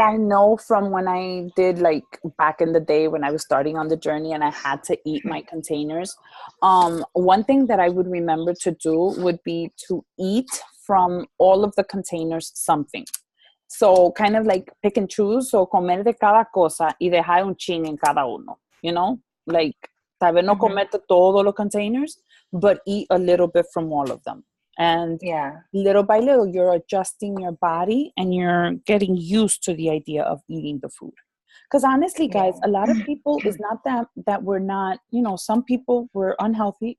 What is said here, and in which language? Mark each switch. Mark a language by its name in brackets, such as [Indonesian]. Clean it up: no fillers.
[English] I know from when I did, like, back in the day when I was starting on the journey and I had to eat my containers. One thing that I would remember to do would be to eat from all of the containers something. So kind of like pick and choose. [Spanish] So comer de cada cosa y dejar un chin en cada uno. Like, tal vez no mhm, comerte todos los containers, [English] but eat a little bit from all of them. And yeah, little by little, you're adjusting your body and you're getting used to the idea of eating the food. Because honestly, guys, yeah, a lot of people, it's not that we're not, some people were unhealthy.